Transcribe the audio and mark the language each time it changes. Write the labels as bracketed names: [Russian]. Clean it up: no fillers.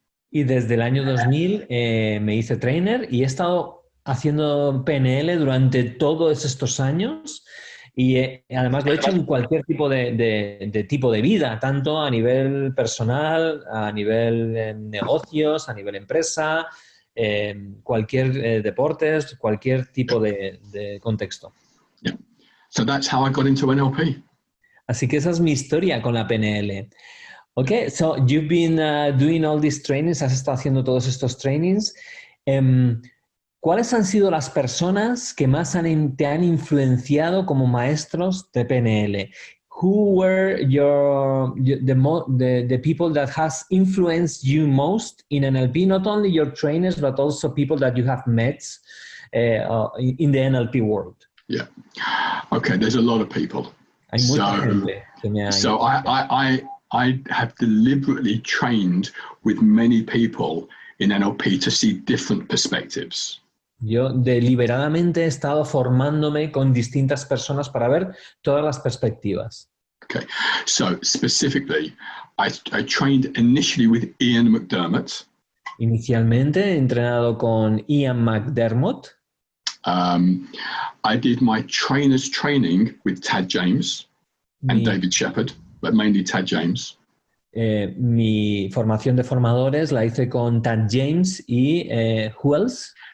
[Spanish] Y desde el año 2000 me hice trainer y he estado haciendo PNL durante todos estos años Y además lo he hecho en cualquier tipo de tipo de vida, tanto a nivel personal, a nivel negocios, a nivel empresa, cualquier deportes, cualquier tipo de contexto. [English] Yeah. So that's how I got into NLP. [Spanish] Así que esa es mi historia con la PNL. [English] Okay, so you've been doing all these trainings, [Spanish] has estado haciendo todos estos trainings. ¿Cuáles han sido las personas que más te han influenciado como maestros de PNL? [English] Who were the people that has influenced you most in NLP? Not only your trainers, but also people that you have met in the NLP world. Yeah. Okay, there's a lot of people. [Spanish] Hay mucha gente que me ha [English] So I have deliberately trained with many people in NLP to see different perspectives. [Spanish] Yo deliberadamente he estado formándome con distintas personas para ver todas las perspectivas. [English] Okay, so specifically, I trained initially with Ian McDermott. [Spanish] Inicialmente he entrenado con Ian McDermott. [English] I did my trainer's training with Tad James and David Shepard, but mainly Tad James. [Spanish] Mi formación de formadores la hice con Tad James y [English] who else?